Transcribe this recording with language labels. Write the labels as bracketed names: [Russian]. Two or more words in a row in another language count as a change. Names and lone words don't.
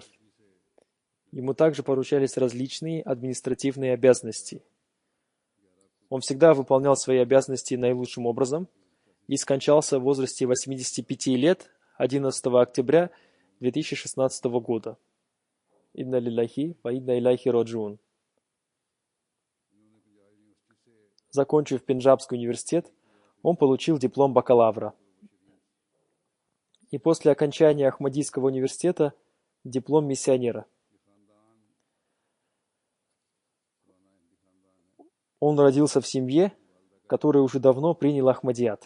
[Russian] Ему также поручались различные административные обязанности. Он всегда выполнял свои обязанности наилучшим образом и скончался в возрасте 85 лет 11 октября 2016 года. [Arabic] إنا لله وإنا إليه راجعون. [Russian] Закончив Пенджабский университет, он получил диплом бакалавра. И после окончания Ахмадийского университета диплом миссионера. Он родился в семье, которая уже давно приняла Ахмадият.